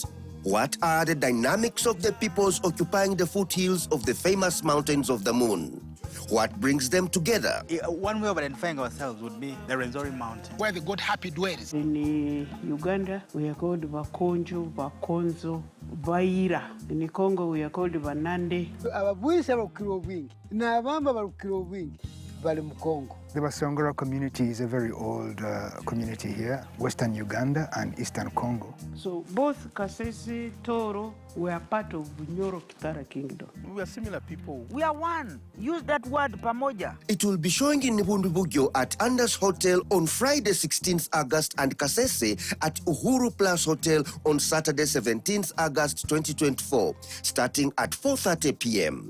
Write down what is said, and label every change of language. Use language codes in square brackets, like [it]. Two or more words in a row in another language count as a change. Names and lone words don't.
[en] What are the dynamics of the peoples occupying the foothills of the famous mountains of the moon? What brings them together? One way of identifying ourselves would be the Rwenzori Mountain, where the God happy dwells. In Uganda, we are called Bakonjo, Bakonzo, Baira. In Congo, we are called Banande. [koo] Ababuisa barukiro wingi, na abamba barukiro wingi, bali mu Congo. [en] The Basongora community is a very old community here, Western Uganda and Eastern Congo. So both Kasese, Toro, were part of Nyoro Kitara Kingdom. We are similar people. We are one. Use that word, Pamoja. It will be showing in Nibundubugyo at Anders Hotel on Friday 16th August and Kasese at Uhuru Plus Hotel on Saturday 17th August 2024, starting at 4:30 p.m.